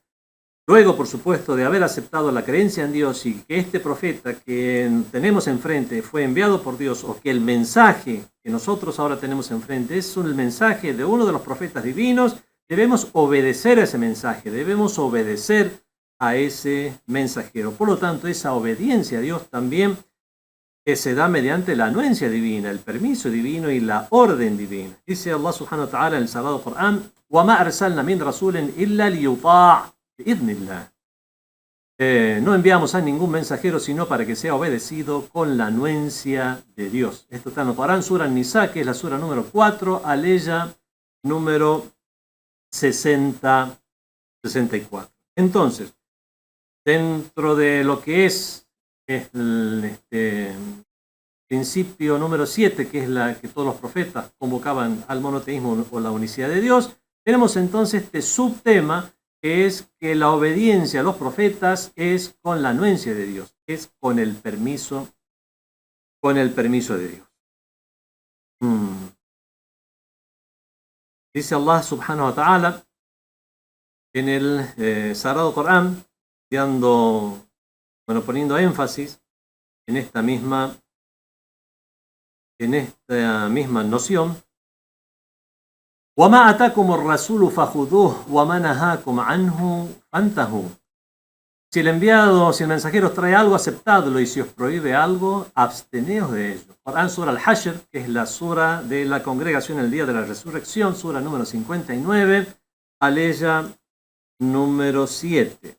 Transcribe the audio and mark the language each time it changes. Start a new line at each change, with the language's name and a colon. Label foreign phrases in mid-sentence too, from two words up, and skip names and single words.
Spanish: Luego, por supuesto, de haber aceptado la creencia en Dios y que este profeta que tenemos enfrente fue enviado por Dios, o que el mensaje que nosotros ahora tenemos enfrente es el mensaje de uno de los profetas divinos, debemos obedecer a ese mensaje, debemos obedecer a ese mensajero. Por lo tanto, esa obediencia a Dios también se da mediante la anuencia divina, el permiso divino y la orden divina. Dice Allah
Arabic: سبحانه وتعالى
Spanish: en el Sagrado Corán:
Arabic: وَمَا أَرْسَلْنَا مِنْ رَسُولٍ إِلَّا لِيُطَاعَ بِإِذْنِ اللَّهِ.
Spanish: No enviamos a ningún mensajero sino para que sea obedecido con la anuencia de Dios. Esto está en el Corán, Sura An-Nisa, que es la sura número 4, aleya número 64. Entonces, dentro de lo que es el principio número 7, que es la que todos los profetas convocaban al monoteísmo o la unicidad de Dios, tenemos entonces este subtema, que es que la obediencia a los profetas es con la anuencia de Dios, es con el permiso de Dios. Dice Allah
Arabic: سبحانه وتعالى
Spanish: en el Sagrado Corán, poniendo énfasis en esta misma noción:
Arabic: وَمَا أَتَاكُمُ الرَّسُولُ فَخُذُوهُ وَمَا نَهَاكُمْ عَنْهُ فَانْتَهُوا.
Spanish: Si el mensajero os trae algo, aceptadlo, y si os prohíbe algo, absteneos de ello. Corán, Sura Al-Hashr, que es la sura de la congregación el día de la resurrección, sura número 59, aleya número 7.